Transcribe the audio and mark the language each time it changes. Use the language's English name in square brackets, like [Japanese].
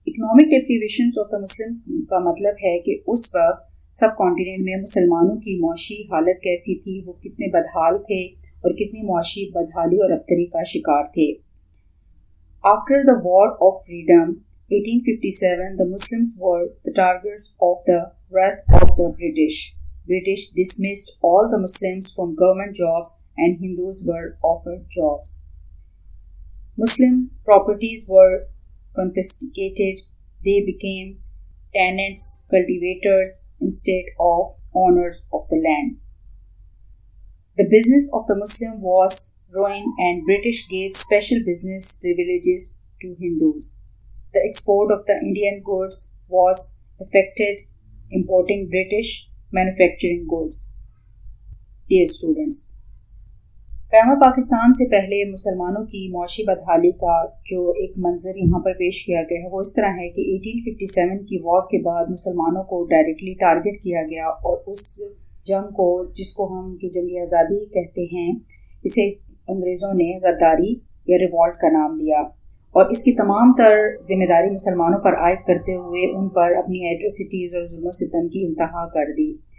[English] economic deprivation of the Muslims [Urdu] کا مطلب ہے کہ اس وقت سب کانٹیننٹ میں مسلمانوں کی معاشی حالت کیسی تھی، وہ کتنے بدحال تھے اور کتنی معاشی بدحالی اور ابتری کا شکار تھے. [English] After the war of freedom 1857, the Muslims were the targets of the wrath of the British. British dismissed all the Muslims from government jobs and Hindus were offered jobs. Muslim properties were confiscated. They became tenants, cultivators instead of owners of the land. The business of the Muslim was ruined and British gave special business privileges to Hindus. The export of the Indian goods was affected, importing British manufacturing goods. Dear students, [Urdu] قیام پاکستان سے پہلے مسلمانوں کی معاشی بدحالی کا جو ایک منظر یہاں پر پیش کیا گیا ہے وہ اس طرح ہے کہ 1857 کی وار کے بعد مسلمانوں کو ڈائریکٹلی ٹارگٹ کیا گیا اور اس جنگ کو، جس کو ہم کی جنگ آزادی کہتے ہیں، اسے انگریزوں نے غداری یا ریوالٹ کا نام دیا اور اس کی تمام تر ذمہ داری مسلمانوں پر عائد کرتے ہوئے ان پر اپنی ایٹریسٹیز اور ظلم و ستم کی انتہا کر دی.